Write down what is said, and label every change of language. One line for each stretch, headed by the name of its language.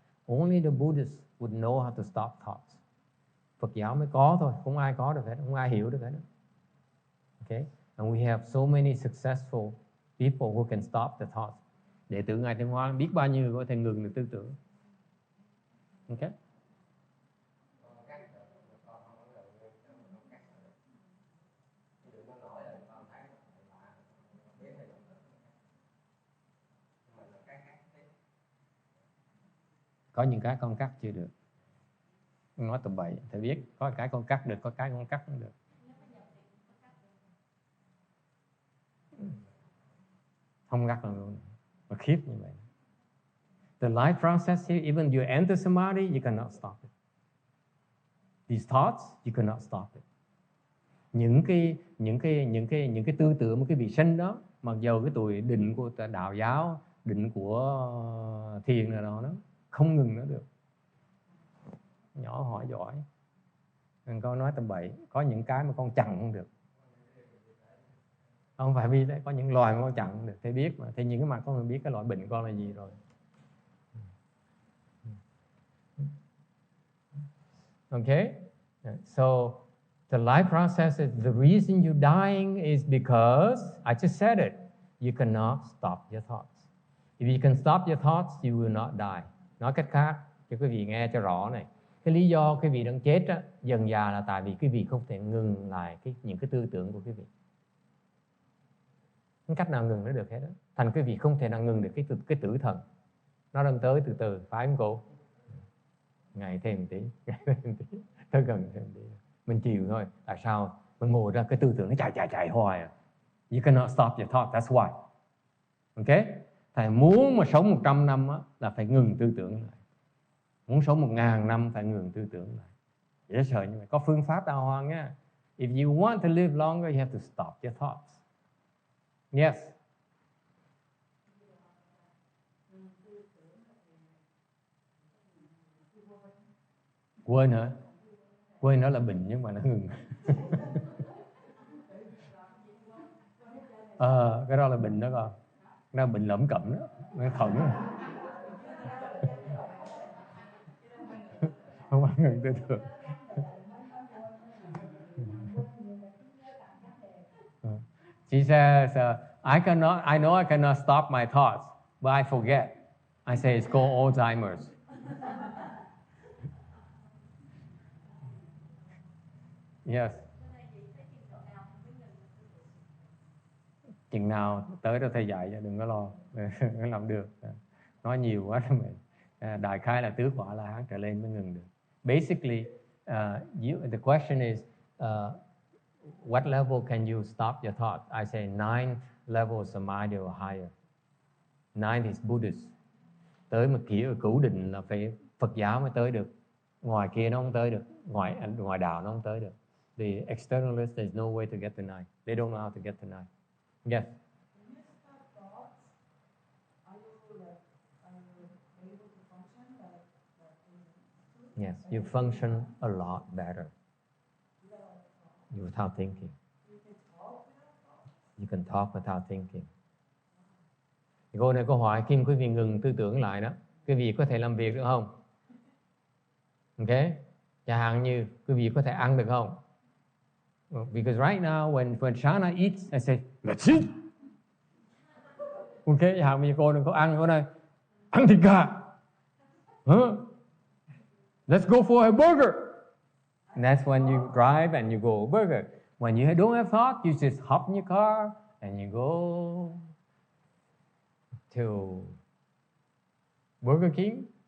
English: Only the Buddhists would know how to stop thoughts.
Vietnamese: Phật giáo mới có thôi, không ai có được hết, không ai hiểu được hết.
English: Okay? And we have so many successful people who can stop the thoughts.
Vietnamese: Đệ tử Ngài Thanh Hoa biết bao nhiêu có thể ngừng được tư tưởng. Okay? Có những cái con cắt chưa được. Nói tầm bậy, thầy biết. Có cái con cắt được, có cái con cắt không được. Không cắt luôn. Mà khiếp như vậy.
English: The life process here, even you enter samadhi, you cannot stop it. These thoughts, you cannot stop it.
Vietnamese: Những cái tư tưởng một cái vị sanh đó, mặc dù cái tuổi định của đạo giáo, định của thiền nào đó, nó không ngừng nữa được. Nhỏ hỏi giỏi. Đừng có nói tầm bậy. Có những cái mà con chặn không được. Không phải vì đấy, có những loài mà con chặn không được. Thầy biết mà. Thầy nhìn cái mặt con biết cái loại bệnh con là gì rồi.
English: Okay? So, the life process is the reason you're dying is because, I just said it, you cannot stop your thoughts. If you can stop your thoughts, you will not die.
Vietnamese: Nói cách khác, cho quý vị nghe cho rõ này. Cái lý do quý vị đang chết á, dần dà là tại vì quý vị không thể ngừng lại những cái tư tưởng của quý vị. Không cách nào ngừng nó được hết đó. Thành quý vị không thể nào ngừng được cái tử thần. Nó đang tới từ từ, phải không cô? Ngày thêm một tí, tới gần thêm một tí. Mình chịu thôi. Tại sao? Mình ngồi ra cái tư tưởng nó chạy hoài à.
English: You cannot stop your thought, that's why. Okay?
Vietnamese: Thầy muốn mà sống 100 năm á, là phải ngừng tư tưởng lại. Muốn sống 1000 năm phải ngừng tư tưởng lại. Dễ sợ như vậy. Có phương pháp đàng hoàng nha.
English: If you want to live longer, you have to stop your thoughts. Yes.
Vietnamese: Quên hả? Quên nó là bệnh nhưng mà nó ngừng. Cái đó là bệnh đó con. Nó bệnh lẩm cẩm đó. Nó thận đó. Không ăn ngừng tư tưởng.
English: She says, I know I cannot stop my thoughts, but I forget. I say it's called Alzheimer's. Yes.
Vietnamese: Chừng nào tới đó thầy dạy cho, đừng có lo. Không làm được. Nói nhiều quá đó mình. Đại khái là tứ quả La Hán trở lên mới ngừng được. Basically, the question is, what level can you stop your thoughts? I say 9 level of samadhi or higher. 9 is Buddhist. Tới một kiểu cửu định là phải Phật giáo mới tới được. Ngoài kia nó không tới được. Ngoài đạo nó không tới được.
English: The externalists, there's no way to get to 9. They don't know how to get to 9. Yes. Yes, you function a lot better. without thinking. You can talk without thinking.
Vietnamese: Thì cô này câu hỏi khi quý vị ngừng tư tưởng lại đó, quý vị có thể làm việc được không? Ok? Chẳng hạn như quý vị có thể ăn được không?
English: Because right now when Shana eats, I say, let's eat.
Vietnamese: Ok, chẳng hạn như cô đừng có ăn, cô này ăn thịt gà.
English: Let's go for a burger. And that's when you drive and you go burger. When you don't have thought, you just hop in your car and you go to Burger King.